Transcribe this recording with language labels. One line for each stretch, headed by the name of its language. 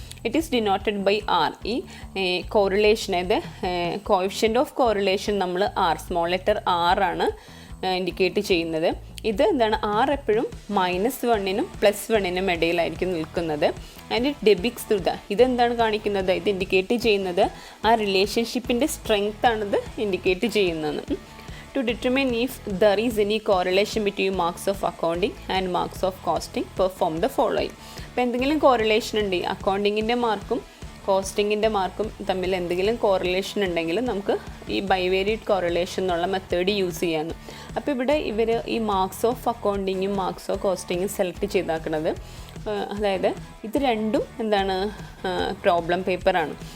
English: It is denoted by R.
Malayalam: ഈ correlation അതായത് coefficient of correlation നമ്മൾ R സ്മോൾ ലെറ്റർ R ആണ് indicate ചെയ്യുന്നത്. ഇത് എന്താണ് R എപ്പോഴും -1നും +1നും ഇടയിലായിരിക്കും നിൽക്കുന്നത്.
English: and it depicts through
Malayalam: ഇതെന്താണ് കാണിക്കുന്നത് ഇത് ഇൻഡിക്കേറ്റ് ചെയ്യുന്നത് ആ റിലേഷൻഷിപ്പിൻ്റെ സ്ട്രെങ്ത് ആണിത് ഇൻഡിക്കേറ്റ് ചെയ്യുന്നത്.
English: To determine if there is any correlation between marks of accounting and marks of costing, perform the following.
Malayalam: അപ്പോൾ എന്തെങ്കിലും കോറിലേഷൻ ഉണ്ട് അക്കൗണ്ടിങ്ങിൻ്റെ മാർക്കും കോസ്റ്റിങ്ങിൻ്റെ മാർക്കും തമ്മിൽ എന്തെങ്കിലും കോറിലേഷൻ ഉണ്ടെങ്കിൽ നമുക്ക് ഈ ബൈവേരിയറ്റ് കോറിലേഷൻ എന്നുള്ള മെത്തേഡ് യൂസ് ചെയ്യാമെന്ന്. അപ്പോൾ ഇവിടെ ഇവർ ഈ marks of അക്കൗണ്ടിങ്ങും marks of കോസ്റ്റിങ്ങും select ചെയ്താക്കുന്നത് അതായത് ഇത് രണ്ടും എന്താണ് പ്രോബ്ലം പേപ്പറാണ്.